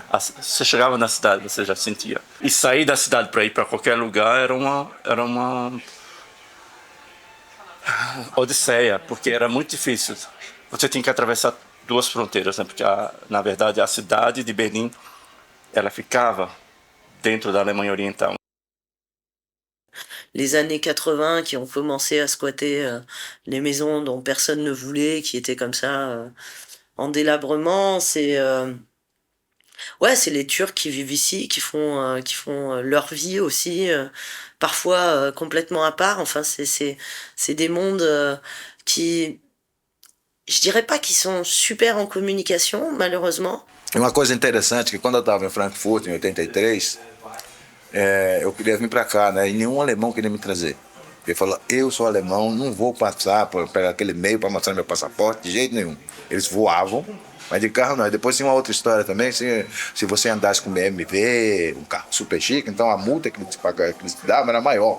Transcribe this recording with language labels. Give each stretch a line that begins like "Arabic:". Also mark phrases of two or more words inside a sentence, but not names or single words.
Portuguese: Você chegava na cidade, você já sentia. E sair da cidade para ir para qualquer lugar era uma odisseia, porque era muito difícil. Você tinha que atravessar duas fronteiras, né? Porque na verdade a cidade de Berlim ela ficava dentro da Alemanha Oriental.
French: Les années 80 qui ont commencé à squatter les maisons dont personne ne voulait, qui étaient comme ça en délabrement, ouais, c'est les Turcs qui vivent ici, qui font leur vie aussi, parfois complètement à part. Enfin, c'est des mondes qui, je dirais pas qu'ils sont super en communication, malheureusement.
Portuguese: E uma coisa interessante, que quando eu estava em Frankfurt, em 83, eu queria vir para cá, né? E nenhum alemão queria me trazer. Ele falou, eu sou alemão, não vou passar por aquele meio para mostrar meu passaporte, de jeito nenhum. Eles voavam, mas de carro não. E depois tinha uma outra história também, se você andasse com BMW, um carro super chique, então a multa que eles te davam era maior.